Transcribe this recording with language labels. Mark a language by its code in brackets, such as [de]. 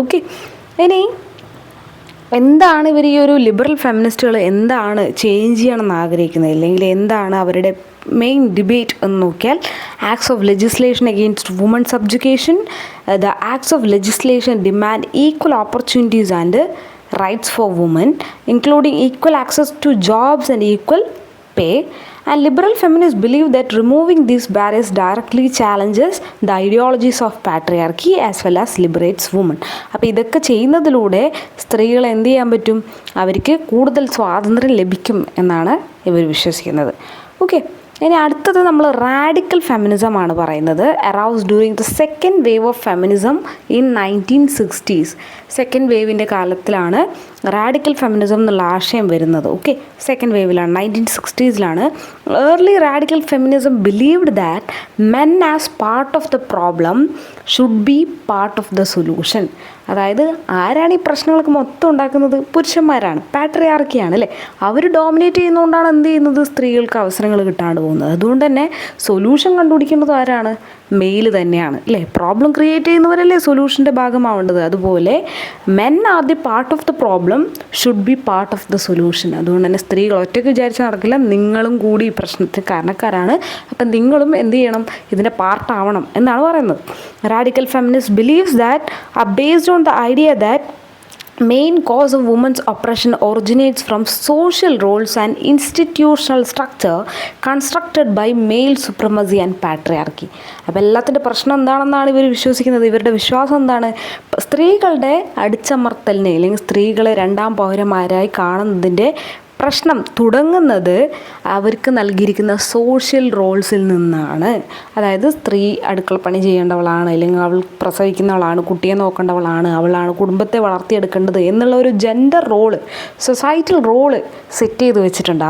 [ml] Okay, ഇനി എന്താണ് ഇവർ ഈ ഒരു ലിബറൽ ഫെമിനിസ്റ്റുകൾ എന്താണ് ചേഞ്ച് ചെയ്യണമെന്ന് ആഗ്രഹിക്കുന്നത്, അല്ലെങ്കിൽ എന്താണ് അവരുടെ മെയിൻ ഡിബേറ്റ് എന്ന് നോക്കിയാൽ, [en] Acts of legislation against woman subjugation. The acts of legislation demand equal opportunities and rights for women, including equal access to jobs and equal pay. And liberal feminists believe that removing these barriers directly challenges the ideologies of patriarchy as well as liberates women. [ml] അപ്പോൾ ഇതൊക്കെ ചെയ്യുന്നതിലൂടെ സ്ത്രീകൾ എന്ത് ചെയ്യാൻ പറ്റും, അവർക്ക് കൂടുതൽ സ്വാതന്ത്ര്യം ലഭിക്കും എന്നാണ് ഇവർ വിശ്വസിക്കുന്നത്. ഓക്കെ, ഇനി അടുത്തത് നമ്മൾ റാഡിക്കൽ ഫെമിനിസമാണ് പറയുന്നത്. [en] Arose during the second wave of feminism in 1960s. [ml] Second വേവിൻ്റെ കാലത്തിലാണ് radical feminism എന്നുള്ള ആശയം വരുന്നത്. Okay, second വേവിലാണ്, [en] 1960s. Early radical feminism believed that men as part of the problem should be part of the solution. [ml] അതായത് ആരാണ് ഈ പ്രശ്നങ്ങൾക്ക് മൊത്തം ഉണ്ടാക്കുന്നത്, പുരുഷന്മാരാണ്, പാട്രിയാർക്കിയാണ് അല്ലേ. അവർ ഡോമിനേറ്റ് ചെയ്യുന്നതുകൊണ്ടാണ് എന്ത് ചെയ്യുന്നത്, സ്ത്രീകൾക്ക് അവസരങ്ങൾ കിട്ടാണ്ട് പോകുന്നത്. അതുകൊണ്ട് തന്നെ സൊല്യൂഷൻ കണ്ടുപിടിക്കുന്നത് ആരാണ്, മെയിൽ തന്നെയാണ് അല്ലേ. Problem create ചെയ്യുന്നവരല്ലേ സൊല്യൂഷൻ്റെ ഭാഗമാവേണ്ടത്. അതുപോലെ [en] Men are the part of the problem should be part of the solution. [ml] അതുകൊണ്ട് തന്നെ സ്ത്രീകൾ ഒറ്റയ്ക്ക് വിചാരിച്ച് നടക്കില്ല, നിങ്ങളും കൂടി ഈ പ്രശ്നത്തിന് കാരണക്കാരാണ്. അപ്പം നിങ്ങളും എന്ത് ചെയ്യണം, ഇതിൻ്റെ പാർട്ടാവണം എന്നാണ് പറയുന്നത്. [en] Radical feminist believes that are based on the idea that main cause of women's oppression originates from social roles and institutional structure constructed by male supremacy and patriarchy. [ml] അപ്പോൾ എല്ലാത്തിൻ്റെ പ്രശ്നം എന്താണെന്നാണ് ഇവർ വിശ്വസിക്കുന്നത്. ഇവരുടെ വിശ്വാസം എന്താണ്, സ്ത്രീകളുടെ അടിച്ചമർത്തലിനെ അല്ലെങ്കിൽ സ്ത്രീകളെ രണ്ടാം പൗരന്മാരായി കാണുന്നതിൻ്റെ പ്രശ്നം തുടങ്ങുന്നത് അവർക്ക് നൽകിയിരിക്കുന്ന സോഷ്യൽ റോൾസിൽ നിന്നാണ്. അതായത് സ്ത്രീ അടുക്കളപ്പണി ചെയ്യേണ്ടവളാണ്, അല്ലെങ്കിൽ അവൾ പ്രസവിക്കുന്നവളാണ്, കുട്ടിയെ നോക്കേണ്ടവളാണ്, അവളാണ് കുടുംബത്തെ വളർത്തിയെടുക്കേണ്ടത് എന്നുള്ള ഒരു gender role, societal role set ചെയ്ത് വെച്ചിട്ടുണ്ട്.